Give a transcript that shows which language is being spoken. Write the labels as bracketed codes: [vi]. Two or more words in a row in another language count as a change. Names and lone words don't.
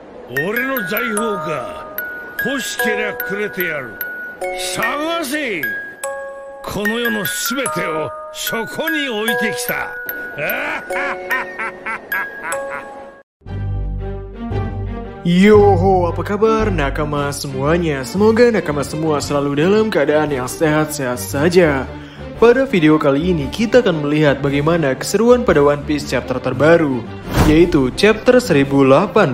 [ja] 俺の財宝か。欲しけりゃくれてやる。探せ。この世のすべてをそこに置いてきた。 [id] Yoho, apa kabar nakama semuanya? Semoga nakama semua selalu dalam keadaan yang sehat-sehat saja. Pada video kali ini kita akan melihat bagaimana keseruan pada One Piece chapter terbaru, yaitu chapter 1084.